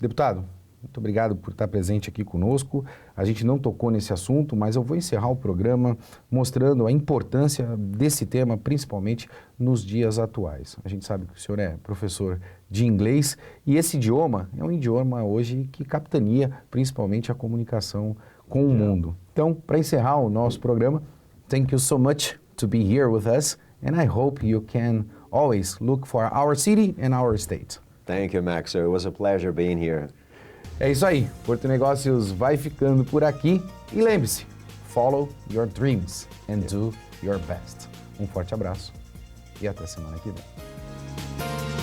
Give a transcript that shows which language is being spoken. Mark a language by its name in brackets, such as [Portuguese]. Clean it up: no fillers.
[Portuguese] Deputado, muito obrigado por estar presente aqui conosco. A gente não tocou nesse assunto, mas eu vou encerrar o programa mostrando a importância desse tema, principalmente nos dias atuais. A gente sabe que o senhor é professor de inglês e esse idioma é um idioma hoje que capitania principalmente a comunicação com o mundo. Então, para encerrar o nosso programa, [English] thank you so much to be here with us and I hope you can always look for our city and our state. Thank you, Max. It was a pleasure being here. [Portuguese] É isso aí, Porto Negócios vai ficando por aqui e lembre-se, [English] follow your dreams and do your best. [Portuguese] Um forte abraço e até semana que vem.